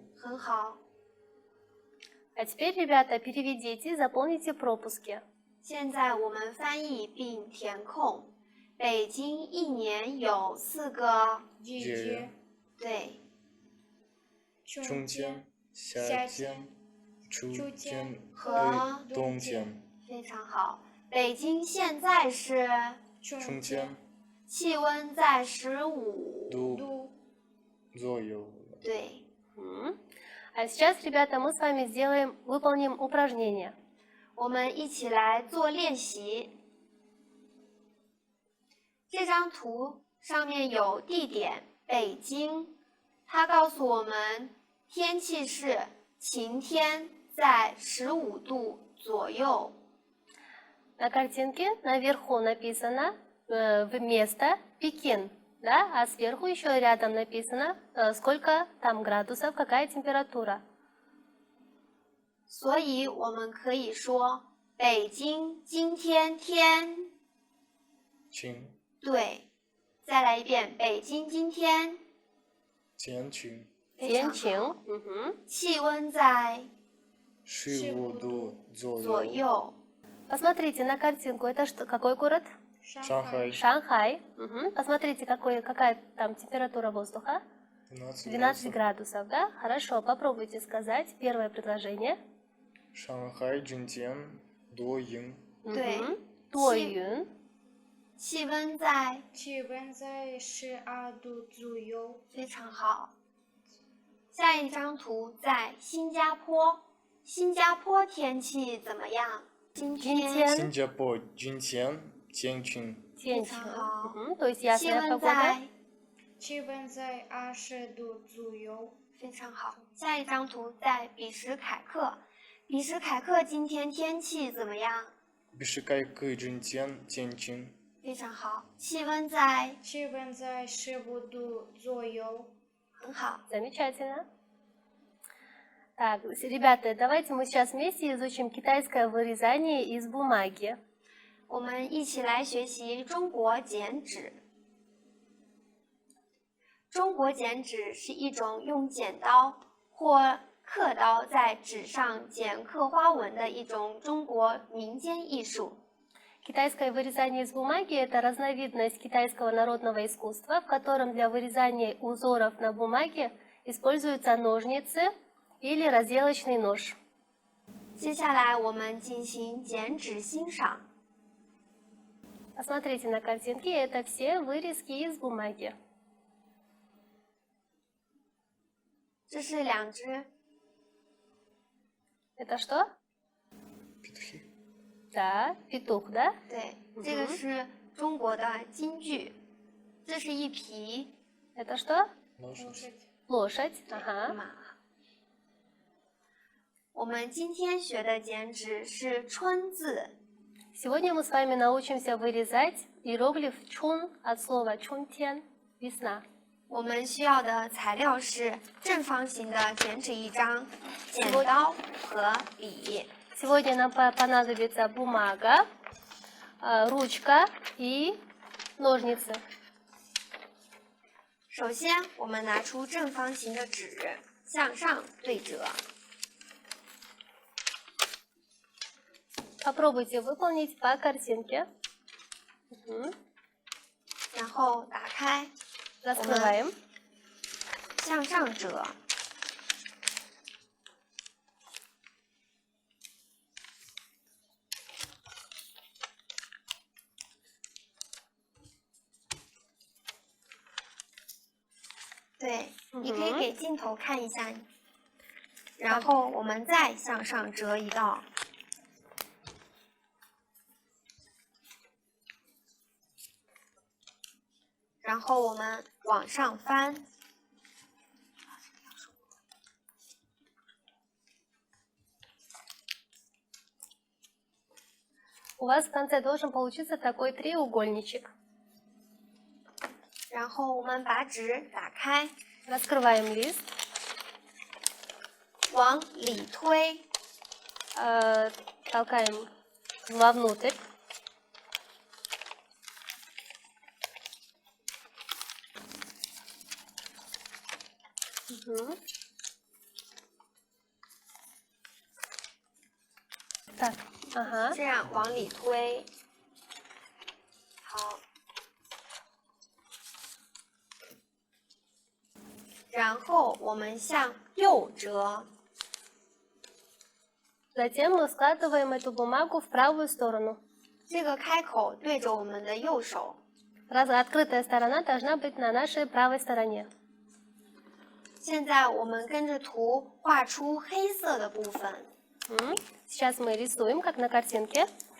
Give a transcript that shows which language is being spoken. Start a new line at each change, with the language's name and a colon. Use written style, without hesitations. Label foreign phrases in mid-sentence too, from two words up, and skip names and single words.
Chinese: 很好，
Russian: А теперь, ребята, переведите и заполните пропуски.
Chinese: 现在我们翻译并填空。北京一年有4个，季节，对，春天、夏天、秋天和和冬天。非常好。北京现在是春天气温在15 度左右。对， Мгм.
Russian: А сейчас, ребята, мы с вами выполним упражнение.
Chinese: 我们一起来做练习。这张图上面有地点北京，它告诉我们天气是晴天，在15度左右。
Russian: На картинке наверху написано вместо Пекин. да, а сверху еще рядом написано, сколько там градусов, какая температура.
Chinese: 所以我们可以说北京今天天。晴对，再来一遍，北京今天天晴非常天晴好。 Мгм. 气温在 15度左左右。右。
Russian: Посмотрите на картинку, это что, какой город? Шанхай Шанхай. Мгм. Посмотрите, какая там температура воздуха. 12 12 градусов. градусов, да? Хорошо, попробуйте сказать первое предложение.
Chinese: 上海今天多云，对 Мгм. 多云，气温在气温在12度左右。非常好。下一张图在新加坡，新加坡天气怎么样？今今天天新加坡今天天晴，天晴非常好
Russian: Мгм. То есть
Chinese: 气
Russian: ясная
Chinese: 温
Russian: погода.
Chinese: 在气温在20度左右。非常好。下一张图在比什凯克，比什凯克今天天气怎么样？ Бишкек今天天晴，非常好。气温在气温在15度左右。很好。
Russian: Замечательно. Так, ребята, давайте мы сейчас вместе изучим китайское вырезание из бумаги.
Chinese: 我们一起来学习中国剪纸。中国剪纸是一种用剪刀或刻刀在纸上剪刻花纹的一种中国民间艺术。
Russian: Китайское вырезание из бумаги – это разновидность китайского народного искусства, в котором для вырезания узоров на бумаге используются ножницы или разделочный нож.
Chinese: 接下来我们进行剪纸欣赏。
Russian: Посмотрите на картинки, это все вырезки из бумаги.
Chinese: 这是两只
Russian: Это что? петухи. Да, петух, да?
Chinese: 对，这个是中国的京剧，这是一匹
Russian: Это что? Лошадь. Лошадь. Ага.
Chinese: 马。我们今天学的剪纸是春字，
Russian: Сегодня мы с вами научимся вырезать иероглиф чун от слова чунтен – весна.
Chinese: 我们需要的材料是正方形的剪纸一张、剪刀和笔。
Russian: Сегодня нам понадобится бумага, ручка и ножницы.
Chinese: 首先，我们拿出正方形的纸，向上对折，
Russian: Попробуйте выполнить по картинке. Мгм.
Chinese: 然后打开，
Russian: Раскрываем.
Chinese: 向上折。对，你可以给镜头看一下。然后我们再向上折一道。然后我们往上翻，
Russian: У вас в конце должен получиться такой треугольничек.
Chinese: 然后我们把纸打开，
Russian: Раскрываем лист,
Chinese: 往里推，
Russian: толкаем вовнутрь. Мгм. Так, ага.
Chinese: 这样往里推。好。然后我们向右折，
Russian: Затем мы складываем эту бумагу в правую сторону.
Chinese: 这个开口对着我们的右手。
Russian: Открытая сторона должна быть на нашей правой стороне.
Chinese: 现在我们跟着图画出黑色的部分。
Russian: Сейчас мы рисуем, как на картинке.